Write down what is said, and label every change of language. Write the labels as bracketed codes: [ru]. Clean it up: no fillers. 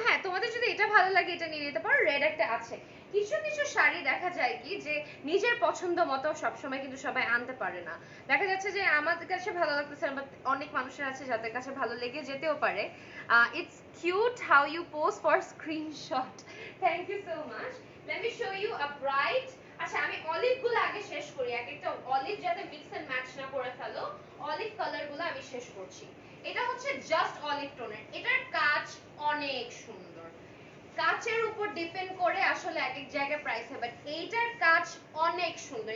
[bn] হ্যাঁ, তোমাদের যদি এটা ভালো লাগে এটা নিয়ে নিতে পারো। রেড একটা আছে। কিছু কিছু শাড়ি দেখা যায় কি যে নিজের পছন্দ মতো সবসময় কিন্তু সবাই আনতে পারে না। দেখা যাচ্ছে যে আমাদের কাছে ভালো লাগতেছে, বাট অনেক মানুষের আছে যাদের কাছে ভালো লেগে যেতেও পারে। [en] It's cute how you pose for screenshot. Thank you so much. Let me show you a bright. [bn] আচ্ছা, আমি অলিভ গুলো আগে শেষ করি, এক একটা অলিভ যাতে মিক্স এন্ড ম্যাচ না করে ফেলো। অলিভ কালার গুলো আমি শেষ করছি। এটা হচ্ছে জাস্ট অলিভ টোনের, এটার কাজ অনেক সুন্দর। কাচের উপর ডিপেন্ড করে আসলে এক এক জায়গায় প্রাইস হয়, বাট এইটার কাজ অনেক সুন্দর।